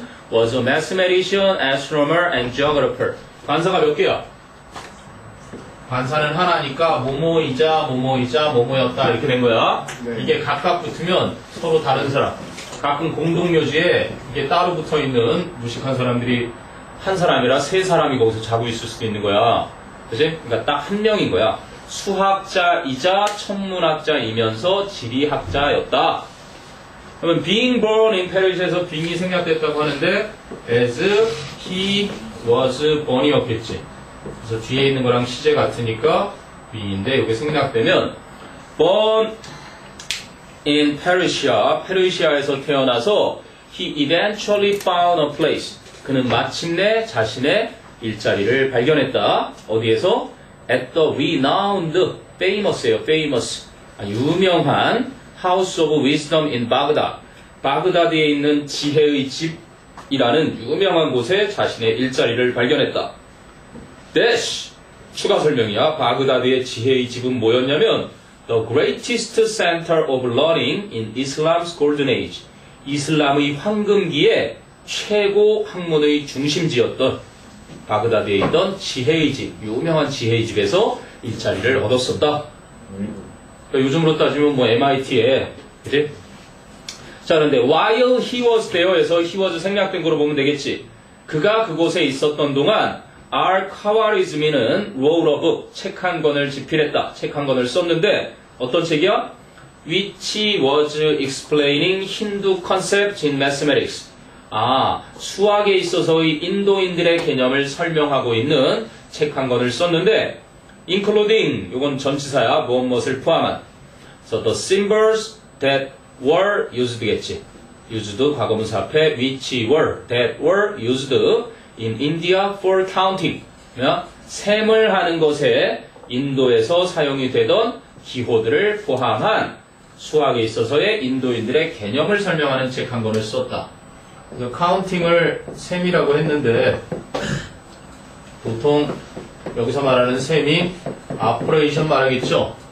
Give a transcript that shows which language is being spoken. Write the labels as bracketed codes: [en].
[en] was a mathematician, astronomer, and geographer. [ko] 관사가 몇 개야? 관사는 하나니까 뭐뭐이자 뭐뭐였다 이렇게 된 거야. 네. 이게 각각 붙으면 서로 다른 사람. 가끔 공동묘지에 이게 따로 붙어 있는 무식한 사람들이 한 사람이라 세 사람이 거기서 자고 있을 수도 있는 거야. 그치? 그러니까 딱 한 명인 거야. 수학자이자 천문학자이면서 지리학자였다. 그러면 [en] being born in Paris [ko] 에서 being이 생략됐다고 하는데 [en] as he was born [ko] 이었겠지. 그래서 뒤에 있는 거랑 시제 같으니까 be인데 이게 생략되면 [en] born in Persia, [ko] 페르시아에서 태어나서 [en] he eventually found a place. [ko] 그는 마침내 자신의 일자리를 발견했다. 어디에서? [en] At the renowned, famous예요, famous. [ko] 유명한 [en] House of Wisdom in Baghdad. [ko] 바그다드에 있는 지혜의 집이라는 유명한 곳에 자신의 일자리를 발견했다. 대시 추가 설명이야. 바그다드의 지혜의 집은 뭐였냐면 [en] The greatest center of learning in Islam's golden age. [ko] 이슬람의 황금기의 최고 학문의 중심지였던 바그다드에 있던 지혜의 집, 유명한 지혜의 집에서 일자리를 얻었었다. 그러니까 요즘으로 따지면 뭐 MIT에, 그지? 자, 그런데 [en] while he was there [ko] 에서 he was 생략된 거로 보면 되겠지. 그가 그곳에 있었던 동안 al-Khawarizmi는 [en] wrote a book, [ko] 책 한 권을 집필했다. 책 한 권을 썼는데 어떤 책이야? [en] Which was explaining Hindu concepts in mathematics. [ko] 수학에 있어서의 인도인들의 개념을 설명하고 있는 책 한 권을 썼는데 including, 이건 전치사야, 무엇을 포함한. [en] So the symbols that were used겠지. used, [ko] 과거문사 앞에 [en] which were, that were used in India for counting. [ko] 셈을 하는 것에 인도에서 사용이 되던 기호들을 포함한 수학에 있어서의 인도인들의 개념을 설명하는 책 한 권을 썼다. 그래서 카운팅을 셈이라고 했는데 보통 여기서 말하는 셈이 오퍼레이션 말하겠죠.